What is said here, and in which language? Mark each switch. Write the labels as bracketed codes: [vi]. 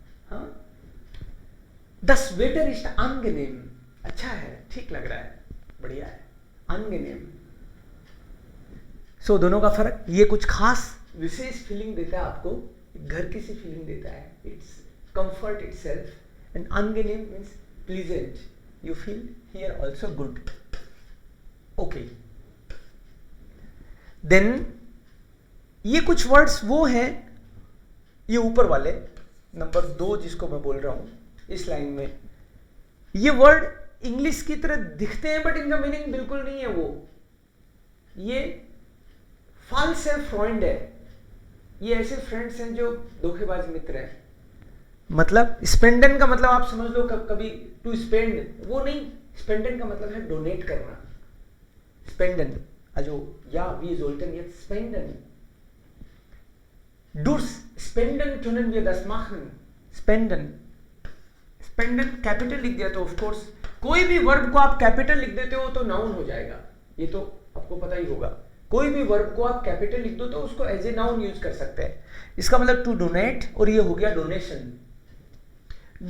[hi] हाँ, [de] दस वेटर इज angenehm, [hi] अच्छा है, ठीक लग रहा है, बढ़िया है, angenehm। सो दोनों का फर्क, ये कुछ खास विशेष फीलिंग देता है आपको, घर की सी फीलिंग देता है, [en] It's comfort itself. And angenehm means pleasant, you feel here also good। okay, then [hi] ये कुछ वर्ड्स वो हैं, ये ऊपर वाले नंबर 2 जिसको मैं बोल रहा हूं इस लाइन में, ये वर्ड इंग्लिश की तरह दिखते हैं बट इनका मीनिंग बिल्कुल नहीं है। वो ये फाल्स है, फ्रॉइंड है। ये ऐसे फ्रेंड्स हैं जो धोखेबाज मित्र हैं। मतलब स्पेंडन का मतलब आप समझ लो कभी टू स्पेंड, वो नहीं। स्पेंडन का मतलब है डोनेट करना। [de] स्पेंडन, also ja, wir sollten jetzt spenden। durch spenden können wir das machen। [hi] स्पेंडन, स्पेंडन capital लिख दिया तो ऑफ कोर्स, कोई भी वर्ब को आप कैपिटल लिख देते हो तो नाउन हो जाएगा, ये तो आपको पता ही होगा। कोई भी वर्ब को आप कैपिटल लिख दो तो उसको एज ए नाउन यूज कर सकते हैं। इसका मतलब टू डोनेट, और ये हो गया डोनेशन।